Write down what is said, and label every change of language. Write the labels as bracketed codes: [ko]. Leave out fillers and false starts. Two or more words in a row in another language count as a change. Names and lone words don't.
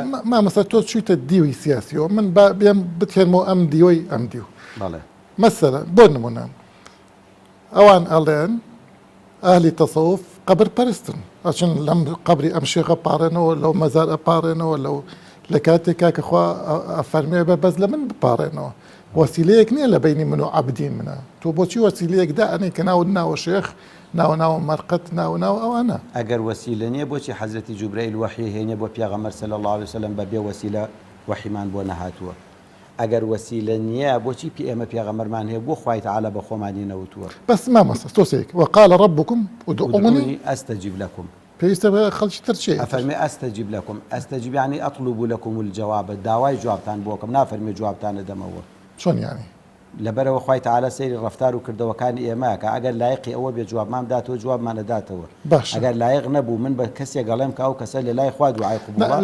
[ckb] مامەستا تۆ چوویتە دیوی سیاسیەوە من بێم بتێنمەوە ئەم دیوەی ئەم دیو مەسەلەن بۆ نمونە ئەوان ئەڵێن ئەهلی تەسەوف قبر پەرستن ئەچن لەم قبری ئەم شێخە پاڕێنەوە لەو مەزار ئەپاڕێنەوە لەو لە کاتێکا کە خوا ئەفەرمێ بە بەس لە من بپاڕێنەوە وەسیلەیەک نییە لە بینی من و عەبدی منە تۆ بۆچی وەسیلەیەکدا ئەنێ کە ناوە شێخ ناو مەرقەت ناو ئەوانە ئەگەر وەسیلە نییە بۆچی حەزرەتی جوبرەیل وەحی هێنێ بۆ پێغەمبەر [ar] صلی الله عليه وسلم [ckb] بەبێ وەسیلە وەحیمان بۆ نەهاتووە؟ ئەگەر وەسیلە نییە بۆچی ئێمە پێغەمبەرمان هەیە بۆ خوای تەعالی بە خۆمانی نەوتووە؟ [ar] بەس مامەستا تۆسێک وقال ربكم ادعوني أستجب لكم [ckb] پێویستە بە خەڵکی تر چێ ئەفەرمێ [ar] ئەستەجیب لەکم ئەستەجیب یعنی ئەطلب لەکم الجواب [ckb] داوای جوابتان بۆکەم نافەرمێ جوابتانە دەمەوە چۆن یانی لەبەرەوە خوای تەعالی سەیری ڕەفتار و کردەوەکانی ئێمە کە ئەگەر لایقی ئەوە بێ جوابمان بداتەوە جوابمانە داتەوە ئەگەر لایق نەبوو من بە کەسێک گەڵێم کە ئەو کەسە لە لای خوا دوعای قبوڵە